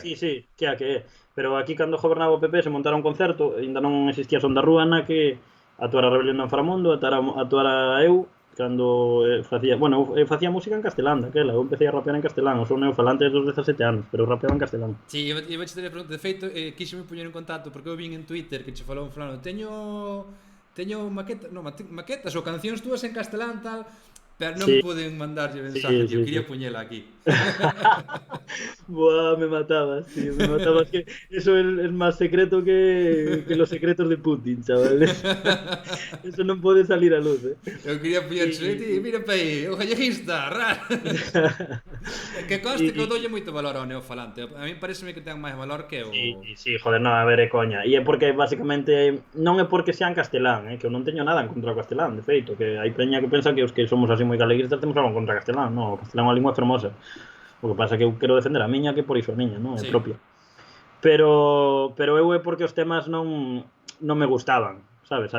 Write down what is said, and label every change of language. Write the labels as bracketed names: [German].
[Galician] sí, sí, que a que é. Pero aquí cando gobernaba o PP se montara un concerto, ainda non existía Son da Rúa na que actuara Rebelión do Inframundo, actuara eu, cando facía, bueno, eu facía música en castelán daquela, eu empecé a rapear en castelán, eu son neofalante dos 17 anos, pero eu rapeaba en castelán. Sí, iba a te preguntar, de feito, quixeme poñer en contacto porque eu vin en Twitter que che falou un fulano, teño maquetas ou cancións túas en castelán tal, pero non Sí, poden mandarlle mensaje, sí, tío, sí, sí. quería poñela aquí. Buah, me matabas, tío, me matabas. [Spanish] Que eso es más secreto que los secretos de Putin, chavales. [Galician] Eso non pode salir a luz, eh. Eu quería poñerse, [Spanish] Y, [Galician] ti, mira pa aí, o galleguista, rar. Que conste que eu [Spanish] y, [Galician] doulle moito valor ao neofalante. A mí pareceme que ten máis valor que o... sí, sí, joder, no, a ver, é coña. E é porque, basicamente, non é porque sean castelán, que eu non teño nada en contra do castelán, de feito, que hai peña que pensa que os que somos así moi galeguistas temos algo en contra do castelán, no, o castelán é unha lingua fermosa. O que pasa é que eu quero defender a miña que por iso a miña, non? É Sí. propia. Pero eu é porque os temas non me gustaban, sabes?